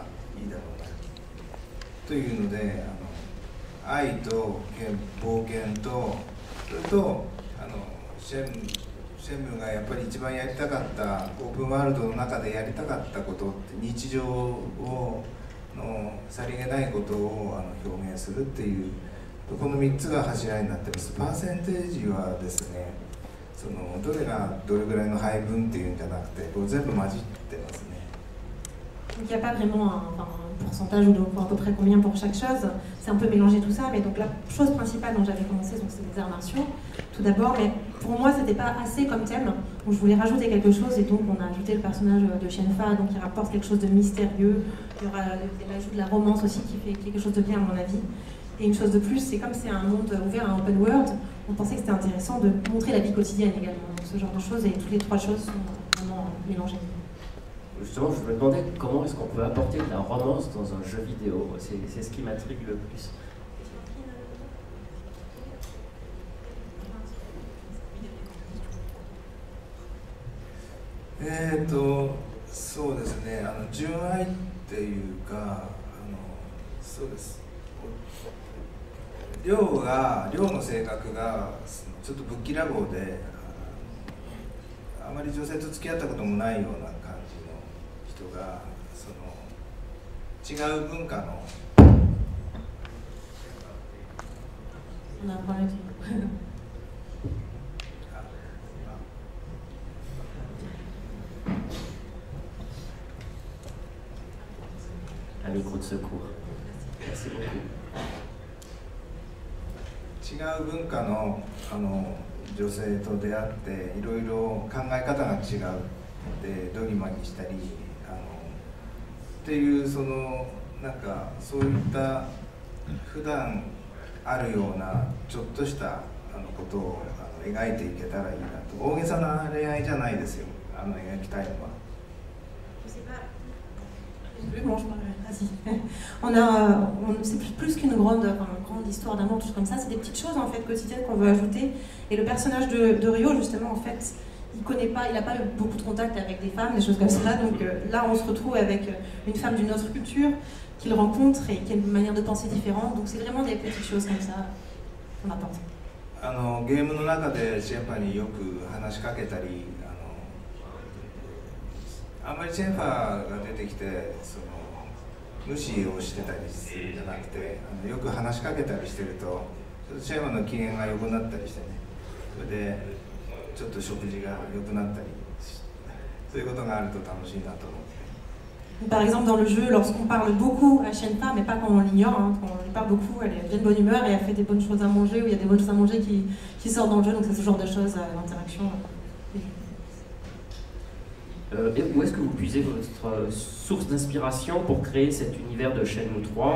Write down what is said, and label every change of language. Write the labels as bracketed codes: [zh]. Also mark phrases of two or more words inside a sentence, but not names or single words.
[ja] いいだろうなというので、愛と冒険とそれとシェムがやっぱり一番やりたかったオープンワールドの中でやりたかったことって日常をさりげないことを表現するっていうこの3つが柱になってます。パーセンテージはですね、どれがどれぐらいの配分っていうんじゃなくてこう全部混じってますね。 [fr] Donc il n'y a pas vraiment un pourcentage ou à peu près combien pour chaque chose, c'est un peu mélangé tout ça, mais donc la chose principale dont j'avais commencé, c'est les arts martiaux, tout d'abord, mais pour moi c'était pas assez comme thème, donc je voulais rajouter quelque chose et donc on a ajouté le personnage de Shenfa, donc il rapporte quelque chose de mystérieux, il y aura l'ajout de la romance aussi qui fait quelque chose de bien à mon avis, et une chose de plus, c'est comme c'est un monde ouvert, un [en] open world, [fr] on pensait que c'était intéressant de montrer la vie quotidienne également, donc ce genre de choses, et toutes les 3 choses sont vraiment mélangées. Justement, je me demandais comment est-ce qu'on peut apporter de la romance dans un jeu vidéo. C'est ce qui m'intrigue le plus. [ja] そうですね、純愛っていうかそうです。亮の性格がちょっとぶっきらぼうであまり女性と付き合ったこともないような感じの人が違う文化の [fr] On a un problème. Un micro de secours. Merci beaucoup. [ja] 違う文化の女性と出会っていろいろ考え方が違うでドギマにしたりっていうそのなんかそういった普段あるようなちょっとしたことを描いていけたらいいなと。大げさな恋愛じゃないですよ描きたいのは。 [fr] C'est plus qu'une grande histoire d'amour, tout comme ça. C'est des petites choses en fait quotidiennes qu'on veut ajouter. Et le personnage de Ryo, justement, en fait, il connaît pas, il n'a pas beaucoup de contact avec des femmes, des choses comme ça. Donc là, on se retrouve avec une femme d'une autre culture qu'il rencontre et qui a une manière de penser différente. Donc c'est vraiment des petites choses comme ça qu'on apporte. [ja] ゲームの中でシェンファによく話しかけたりあんまりシェンファが出てきて無視をしてたりするんじゃなくてよく話しかけたりしてるとシェンファの機嫌が良くなったりしてねそれでちょっと食事が良くなったりそういうことがあると楽しいなと思って。 [fr] Par exemple, dans le jeu, lorsqu'on parle beaucoup à Shenpa, mais pas quand on l'ignore, hein, quand on lui parle beaucoup, elle est bien de bonne humeur et elle fait des bonnes choses à manger, ou il y a des bonnes choses à manger qui sortent dans le jeu, donc c'est ce genre de choses, l'interaction. Et où est-ce que vous puisez votre source d'inspiration pour créer cet univers de Shenmue 3?